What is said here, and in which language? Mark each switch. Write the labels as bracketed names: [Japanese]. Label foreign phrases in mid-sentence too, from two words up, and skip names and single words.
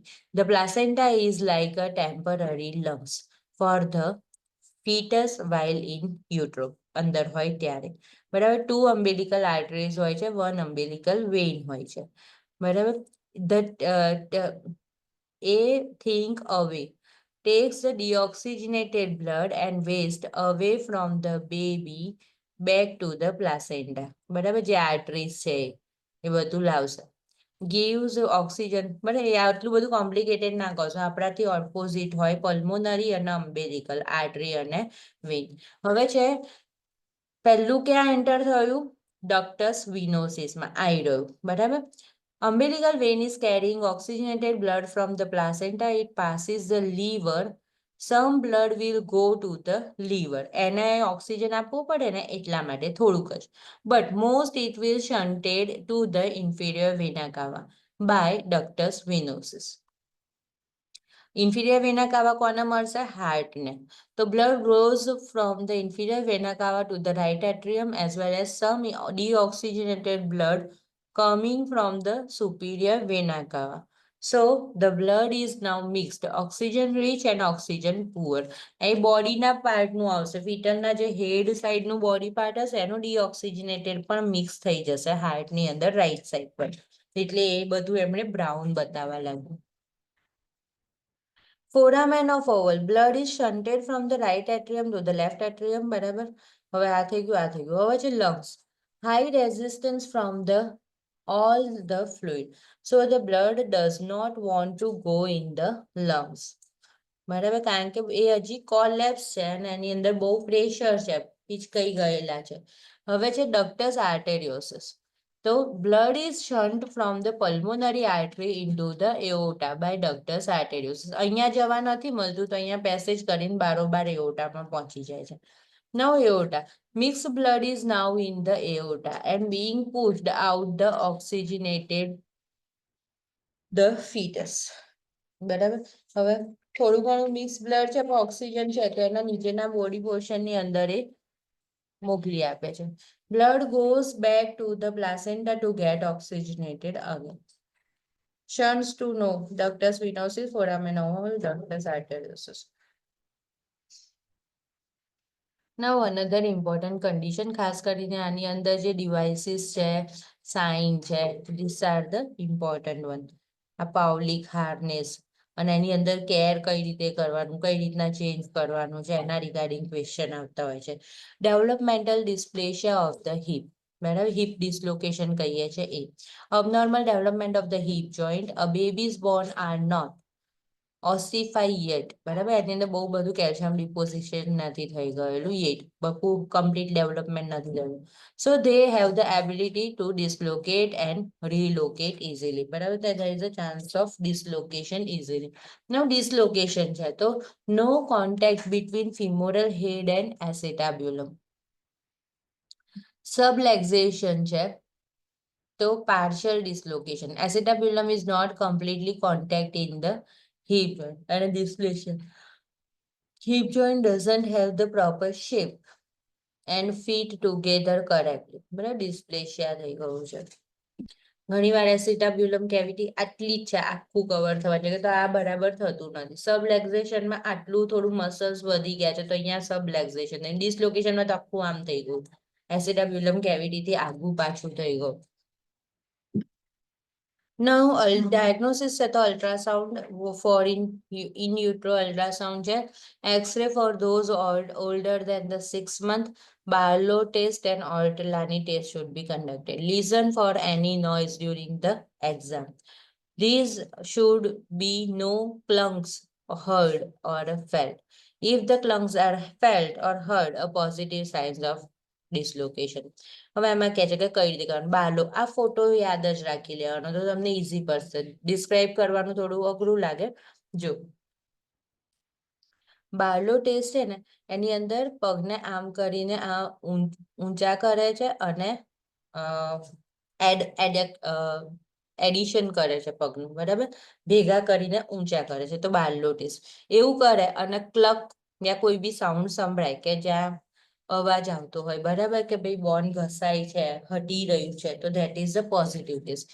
[English] The placenta is like a temporary lungs for the fetus while in utero. [Gujarati] અંદર હોય ત્યારે બરાબર. 2 [English] umbilical arteries [Gujarati] હોય છે, 1 [English] umbilical vein [Gujarati] હોય છે બરાબર. [English] the a think away takes the deoxygenated blood and waste away from the baby back to the placenta. [Gujarati] બરાબર, જે આર્ટરીઝ છે એ બધું લાવશે. [English] gives oxygen. [Gujarati] બરાબર, એ આટલું બધું કોમ્પ્લિકેટેડ ના કહો છો, આપણાથી ઓપોઝિટ હોય પલ્મોનરી અને [English] umbilical artery [Gujarati] અને વેઇન. હવે છે પહેલું ક્યાં એન્ટર થયું? ડક્ટસ વિનોસિસમાં આવી રહ્યું બરાબર. [English] Umbilical vein is carrying oxygenated blood from the placenta. It passes the liver. Some blood will go to the liver. [Gujarati] એને ઓક્સિજન આપવું પડે ને એટલા માટે થોડુંક જ. [English] But most it will shunted to the inferior vena cava by ductus venosus. Inferior vena cava [Gujarati] કોને મળશે? હાર્ટને. [English] તો blood goes from the inferior vena cava to the right atrium as well as some deoxygenated blood coming from the superior vena cava. So the blood is now mixed, oxygen rich and oxygen poor. [Gujarati] એ બોડીના પાર્ટનું આવશે. ફીટરના જે હેડ સાઈડનું [English] body part [Gujarati] હશે એનું ડીઓક્સિજનેટેડ પણ મિક્સ થઈ જશે હાર્ટની અંદર [English] right side [Gujarati] પર. એટલે એ બધું એમણે બ્રાઉન બતાવવા લાગ્યું. [English] Foramen of oval. Blood is shunted from the right atrium to the left atrium. [Gujarati] બરાબર. હવે આ થઈ ગયું, આ થઈ ગયું. હવે છે lungs. [English] High resistance from the all the fluid. So the blood does not want to go in the lungs. [Gujarati] બરાબર, કારણ કે એ હજી કોલેપ્સ છે અને એની અંદર બહુ પ્રેશર છે, પિચકાઈ ગયેલા છે. હવે છે ડક્ટસ આર્ટેરિયોસિસ. [English] તો blood is shunt from the pulmonary artery into the aorta by ductus arteriosus. [Gujarati] અહીંયા જવા નથી મળતું તો અહીંયા પેસેજ કરીને બારોબાર એઓટામાં પહોંચી જાય છે. [English] Now aorta. Mixed blood is now in the aorta and being pushed out the oxygenated the fetus. [Gujarati] બરાબર. હવે થોડું ઘણું [English] mix blood [Gujarati] છે પણ ઓક્સિજન છે તો એના નીચેના બોડી પોર્શનની અંદર એ મોકલી આપે છે. [English] Blood goes back to the placenta to get oxygenated again. Shunts to know ductus venosus, foramen oval, ductus arteriosus. Now another important condition, [Gujarati] ખાસ કરીને આની અંદર જે ડિવાઇસીસ છે, સાઇન છે, [English] these are the important one. [Gujarati] આ પાઉલિક હાર્નેસ અને એની અંદર કેર કઈ રીતે કરવાનું, કઈ રીતના ચેન્જ કરવાનું છે એના [English] regarding question [Gujarati] આવતા હોય છે. [English] developmental dysplasia of the hip. બરાબર, hip dislocation [Gujarati] કહીએ છીએ એ. [English] abnormal development of the hip joint. a babies born are not ossify yet. [Gujarati] બરાબર, એની અંદર બહુ બધું [English] calcium deposition [Gujarati] નથી થઈ ગયેલું યેટ, બહુ [English] complete development [Gujarati] નથી થયું. [English] so they have the ability to dislocate and relocate easily. [Gujarati] બરાબર, [English] there is a chance of dislocation easily. Now dislocation [Gujarati] છે તો [English] no contact between femoral head and acetabulum. Subluxation [Gujarati] છે તો [English] partial dislocation. Acetabulum is not completely contact in the hip joint and a dysplasia. Hip joint doesn't have the proper shape and fit together correctly. [Gujarati] બરાબર, ડિસ્પ્લેશિયા થઈ ગયું છે. ઘણીવાર [English] acetabulum cavity [Gujarati] આટલી જ છે, આખું કવર થવા જોઈએ તો આ બરાબર થતું નથી. સબલેક્ઝેશનમાં આટલું થોડું મસલ્સ વધી ગયા છે તો અહીંયા સબલેક્ઝેશન, ડિસ્લોકેશનમાં તો આખું આમ થઈ ગયું. એસિટાબ્યુલમ કેવિટીથી આગું પાછું થઈ ગયું. [English] Now, diagnosis [Gujarati] છે તો [English] ultrasound for in utero અલ્ટ્રાસાઉન્ડ છે. X-ray for those older than the 6 month. Barlow test and Ortolani test should be conducted. Listen for any noise during the exam. These should be no clunks heard or felt. If the clunks are felt or heard, a positive signs of ડિસલોકેશન. [Gujarati] હવે એમાં કહે છે કે કઈ રીતે કરવાનું. બાલો આ ફોટો યાદ જ રાખી લેવાનો તો તમને ઈઝી પડશે. ડિસ્ક્રાઇબ કરવાનું થોડું અઘરું લાગે. જો બાર્લો ટેસ્ટ છે ને એની અંદર પગને આમ કરીને આ ઊંચા કરે છે અને એડિશન કરે છે પગનું, બરાબર, ભેગા કરીને ઊંચા કરે છે, તો બાર્લો ટેસ્ટ એવું કરે અને ક્લક યા કોઈ બી સાઉન્ડ સંભળાય કે જ્યાં અવાજ આવતો હોય, બરાબર, કે ભાઈ બોન ઘસાય છે, હટી રહ્યું છે, તો [English] that is the positive test.